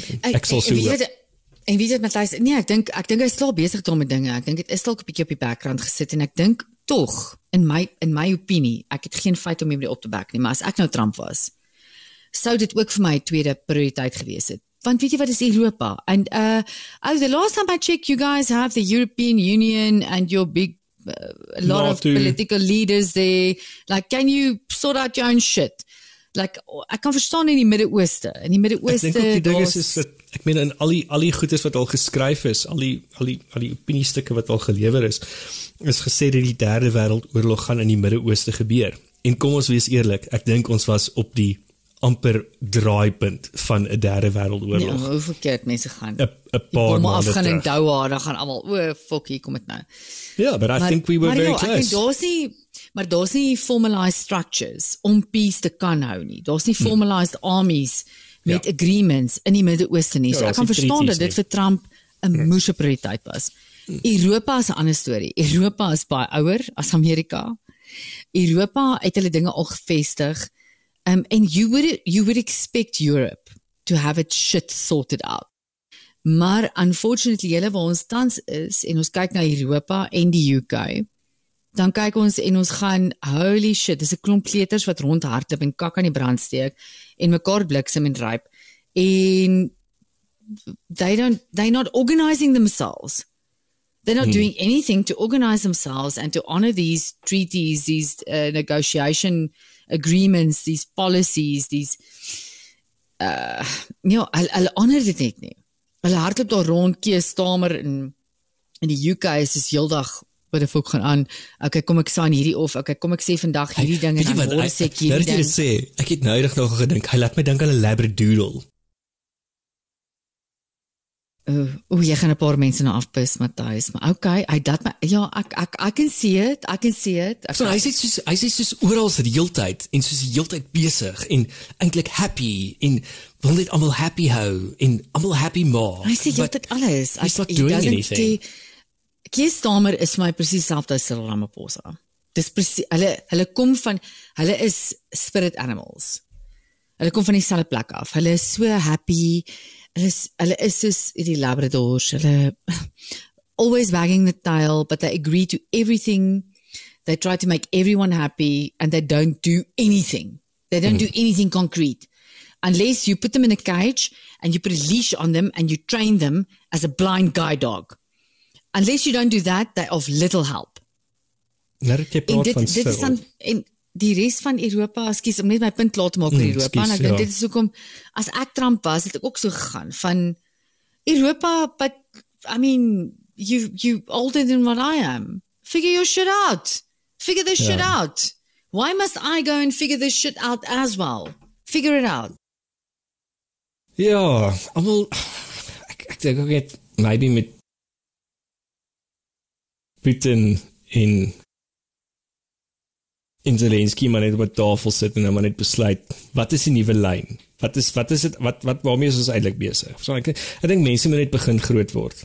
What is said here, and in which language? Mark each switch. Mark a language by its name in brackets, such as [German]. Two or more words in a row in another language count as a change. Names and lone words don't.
[Afrikaans] Ek sal so hoop. En wie dit Matthys, nee, ek dink hy is klaar besig met dinge. Ek dink dit is dalk 'n bietjie op die background gesit, en ek dink tog, in my opinie, ek het geen feit om hom op te back nie, maar as ek nou Trump was, sou dit ook vir my tweede prioriteit gewees het. Want weet jy wat is Europa? [English] And the last time I checked, you guys have the European Union and your big a lot of political leaders there. Like, can you sort out your own shit? Like, [Afrikaans] ek kan verstaan in die Midde-Ooste. In die Midde-Ooste... Ek dink ook die ding is dat, ek meen, in al die goedes wat al geskryf is, al die opiniestukke wat al gelewer is gesê dat die derde wêreldoorlog gaan in die Midde-Ooste gebeur. En kom ons wees eerlik, ek dink ons was op die amper draaipunt van 'n derde wêreldoorlog. Ja, hoe verkeerd mense gaan. 'n paar maande afgaan in terug. Doha, dan gaan almal, fuck, hier kom dit nou. [English] Yeah, but I think we were very close. [Afrikaans] Maar daar's nie [English] formalized structures [Afrikaans] om peace te kan hou nie. Daar's nie [English] formalized armies [Afrikaans] met agreements in die Midde-Ooste nie. So ek kan verstaan dat dit vir Trump 'n moeëse prioriteit was. Europa is 'n ander storie. Europa is baie ouer as Amerika. Europa het hulle dinge al gevestig. [English] And you would expect Europe to have its shit sorted out. [Afrikaans] Maar unfortunately, julle waar ons tans is en ons kyk na Europa en die UK, dan kyk ons en ons gaan, [English] holy shit, [Afrikaans] dis 'n klomp kleuters wat rondhardloop en kak aan die brand steek en mekaar bliksem en ryp. [English] En they're not organizing themselves. They're not doing anything to organize themselves and to honor these treaties, these negotiation agreements, these policies, [Afrikaans] these hulle honor dit net nie. Hulle hardloop daar rond, Keir Starmer in die UK is dus heeldag wat die volk gaan aan, okay, kom ek sign hierdie of, okay, kom ek sê vandag hierdie ding en dan môre sê ek hierdie ding. Ek het nou nog gedink, hy laat my dink aan 'n labradoodle. Jy gaan 'n paar mense nou afpis, Matthys, maar okay, hy dat my, ja, [English] I can see it. [Afrikaans] So hy sê soos oral die heeltyd en soos die heeltyd besig en eintlik happy en wil net almal happy hou en almal happy maak. Hy sê heeltyd alles. [English] He's not doing anything. [Afrikaans] Keir Starmer is my presies dieselfde as Cyril Ramaphosa. Dis presies, hulle kom van, hulle is [English] spirit animals. [Afrikaans] Hulle kom van dieselfde plek af. Hulle is so happy. Hulle is soos die Labradors, hulle [English] always wagging the tail, but they agree to everything. They try to make everyone happy, and they don't do anything. They don't do anything concrete. Unless you put them in a cage, and you put a leash on them, and you train them as a blind guide dog. Unless you don't do that, they're of little help. [Afrikaans] En die res van Europa, ekskuus, om net my punt klaar te maak oor Europa, en ek dink dit is hoekom, as ek Trump was, het ek ook so gegaan, van Europa, [English] but, I mean, you older than what I am. Figure your shit out. Figure this shit out. Why must I go and figure this shit out as well? Figure it out. [Afrikaans] Ja, almal, ek dink ook net, maybe met Putin en Zelensky maar net op 'n tafel sit en dan maar net besluit, wat is die nuwe lyn? Wat is dit, waarmee is ons eintlik besig? So, ek dink mense moet net begin groot word.